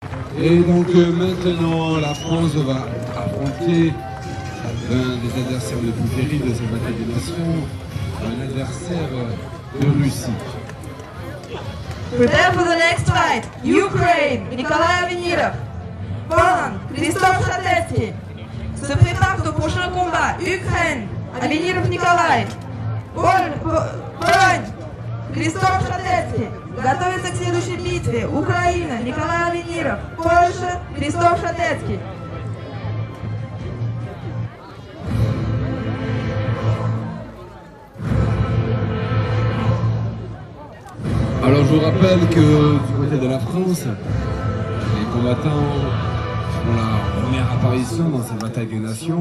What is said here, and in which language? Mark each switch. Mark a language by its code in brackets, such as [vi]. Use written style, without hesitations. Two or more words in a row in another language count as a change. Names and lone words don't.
[fr] Et donc maintenant, la France va affronter l'un des adversaires les plus terribles de cette bataille des nations, un adversaire de Russie. [en] Prepare for the next fight. Ukraine, Nikolai Avenirov. Poland, Christophe Chatetsky. [fr] Se prépare au prochain combat. Ukraine, Avenirov Nikolai. Пologne, Christophe Chatetsky. [ru] Готовится к следующей битве. Украина, Николай Аvenirov. Польша, Christophe Chatetsky. [fr] Alors je vous rappelle que du côté de la France, les combattants font la première apparition dans cette bataille des nations.